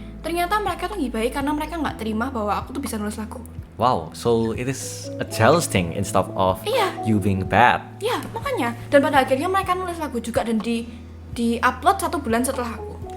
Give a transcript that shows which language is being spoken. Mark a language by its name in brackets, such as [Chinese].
[Indonesian] Ternyata mereka tuh ngibahi karena mereka nggak terima bahwa aku tuh bisa nulis lagu. [English] Wow, so it is a jealous thing instead of [Indonesian] Iya. [English] you being bad. [Indonesian] Ya, makanya. Dan pada akhirnya mereka nulis lagu juga dan di-upload 1 bulan setelah aku.